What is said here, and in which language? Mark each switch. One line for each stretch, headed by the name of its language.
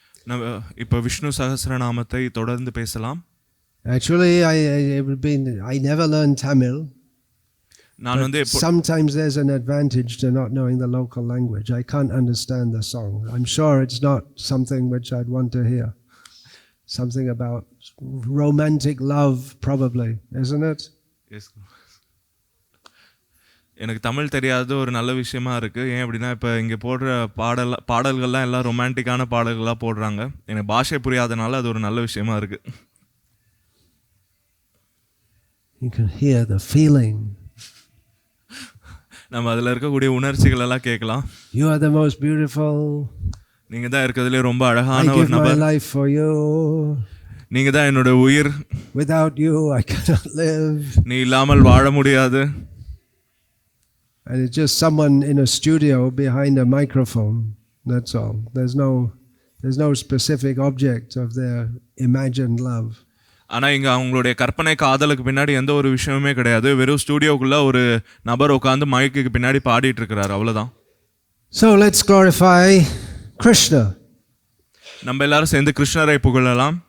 Tamil: நம்ம இப்போ விஷ்ணு சஹஸ்ரநாமத்தை தொடர்ந்து பேசலாம்.
English: Actually, I never learned Tamil.
Tamil: நான் வந்து
English: Sometimes there's an advantage to not knowing the local language. I can't understand the song. I'm sure it's not something which I'd want to hear. Something about romantic love, probably, isn't it? Yes.
Tamil: எனக்கு தமிழ் தெரியாத ஒரு நல்ல விஷயமா இருக்குது. ஏன் அப்படின்னா இப்போ இங்கே போடுற பாடல்கள்லாம் எல்லாம் ரொமான்டிக்கான பாடல்களாக போடுறாங்க. எனக்கு பாஷை புரியாதனால அது ஒரு நல்ல விஷயமா இருக்குது.
English: You can hear the feeling.
Tamil: நம்ம அதில் இருக்கக்கூடிய உணர்ச்சிகள் எல்லாம் கேட்கலாம்.
English: You are the most beautiful.
Tamil: நீங்கள் தான் இருக்கிறதுலே ரொம்ப அழகான ஒரு
English: நபர். I give my
Tamil: நபர்.
English: life for you.
Tamil: நீங்கள் தான் என்னோட உயிர்.
English: Without you I cannot live.
Tamil: நீ இல்லாமல் வாழ முடியாது.
English: And it's just someone in a studio behind a microphone. That's all. There's no specific object of their imagined love.
Tamil: ஆனால் இங்கே அவங்களுடைய கற்பனை காதலுக்கு பின்னாடி எந்த ஒரு விஷயமுமே கிடையாது. வெறும் ஸ்டூடியோக்குள்ளே ஒரு நபர் உட்காந்து மைக்குக்கு பின்னாடி பாடிட்டு இருக்கிறார், அவ்வளோதான்.
English: So let's glorify Krishna.
Tamil: நம்ம எல்லாரும் சேர்ந்து கிருஷ்ணரை புகழலாம்.